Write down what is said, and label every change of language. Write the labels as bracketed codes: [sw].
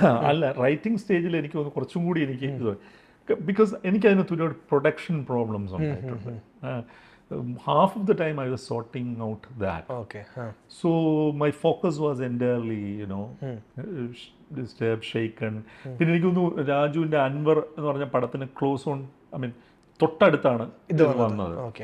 [ml] അല്ല, റൈറ്റിംഗ് സ്റ്റേജിൽ എനിക്ക് കുറച്ചും കൂടി എനിക്ക് ബിക്കോസ് എനിക്ക് അതിനകത്ത് ഒരുപാട് പ്രൊഡക്ഷൻ പ്രോബ്ലംസ് ഉണ്ടായിട്ടുണ്ട്. [en] Half of the time I was sorting out that. Okay. So my focus was entirely, you know, disturbed, shaken. [ml] പിന്നെ എനിക്കൊന്നു രാജുവിൻ്റെ അൻവർ എന്ന് പറഞ്ഞ പടത്തിന് ക്ലോസ് ഓൺ, ഐ മീൻ തൊട്ടടുത്താണ് ഇത് വന്നത്.